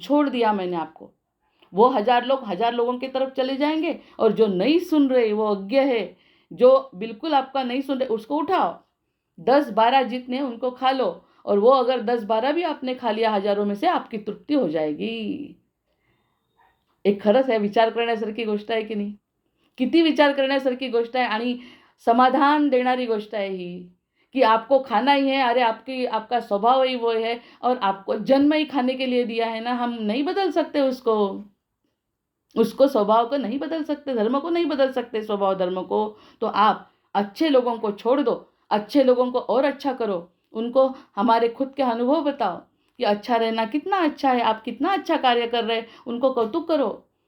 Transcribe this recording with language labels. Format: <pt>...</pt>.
<hi>छोड़ दिया मैंने आपको, वो 1000 लोग 1000 लोगों की तरफ चले जाएंगे, और जो नहीं सुन रहे, वो अज्ञ है, जो बिल्कुल आपका नहीं सुन रहे, उसको उठाओ। 10-12 जितने उनको खा लो, और वो अगर 10-12 भी आपने खा लिया हजारों में से, आपकी तृप्ती हो जाएगी।</hi> <mr>एक खरंच आहे, विचार करण्यासारखी गोष्ट आहे की नाही? किती विचार करण्यासारखी गोष्ट आहे, आणि समाधान देणारी गोष्ट है ही,</mr> <hi>कि आपको खाना ही है। अरे आपकी आपका स्वभाव ही वो है, और आपको जन्म ही खाने के लिए दिया है ना, हम नहीं बदल सकते उसको स्वभाव को नहीं बदल सकते, धर्म को नहीं बदल सकते, स्वभाव धर्म को। तो आप अच्छे लोगों को छोड़ दो, अच्छे लोगों को और अच्छा करो, उनको हमारे खुद के अनुभव बताओ कि अच्छा रहना कितना अच्छा है, आप कितना अच्छा कार्य कर रहे हैं, उनको कौतुक करो।</hi>